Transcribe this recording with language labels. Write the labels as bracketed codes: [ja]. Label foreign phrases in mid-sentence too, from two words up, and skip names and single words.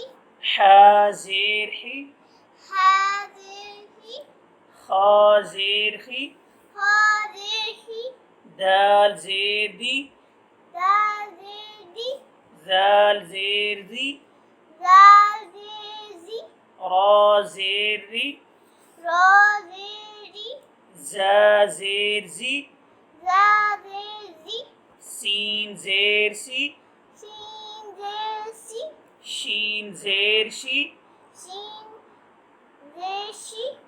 [ur] حا زیر حی، ہا زیر ہی، خا زیر خی، ہا زیر ہی، دال زیر دی، دال زیر دی، زال زیر زی، زال زیر زی، را زیر ری، را زیر ری، زا زیر زی، زا زیر زی، سین زیر سی، سین زیر سی، شین زیر شی، شین زیر شی،